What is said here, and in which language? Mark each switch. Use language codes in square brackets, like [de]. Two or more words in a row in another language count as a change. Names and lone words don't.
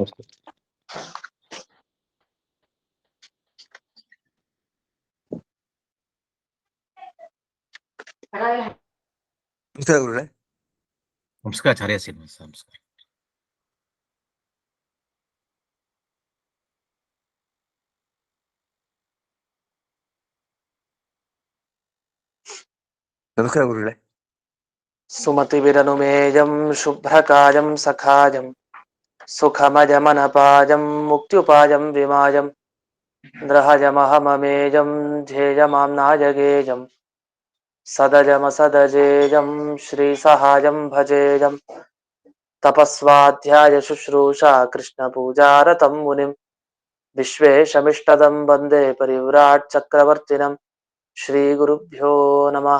[kn] ನಮಸ್ಕಾರ ಗುರುಗಳೇ. ನಮಸ್ಕಾರ ಆಚಾರ್ಯ ಶ್ರೀನಿವಾಸ. ನಮಸ್ಕಾರ. ನಮಸ್ಕಾರ ಗುರುಗಳೇ. [sa] ಸುಮತಿವಿರನುಮೇಯಂ ಶುಭ್ರಕಾಯಂ ಸಖಾಯಂ ಸುಖಮಜಮನಪಾಯಂ ಮುಕ್ತ್ಯುಪಾಯಂ ವಿಮಾಯಂ ಗ್ರಹಜಮಹಮಮೇಯಂ ಧ್ಯೇಯಮಾಮ್ನಾಯಗೇಯಂ ಸದಜಮಸದಜೇಯಂ ಶ್ರೀಸಹಾಯಂ ಭಜೇಯಂ ತಪಸ್ವಾಧ್ಯಾಯ ಶುಶ್ರೂಷಾ ಕೃಷ್ಣಪೂಜಾರತಂ ಮುನಿಂ ವಿಶ್ವೇಶಮಿಷ್ಟದಂ ವಂದೇ ಪರಿವ್ರಾಟ್ ಚಕ್ರವರ್ತಿನಂ ಶ್ರೀಗುರುಭ್ಯೋ ನಮಃ.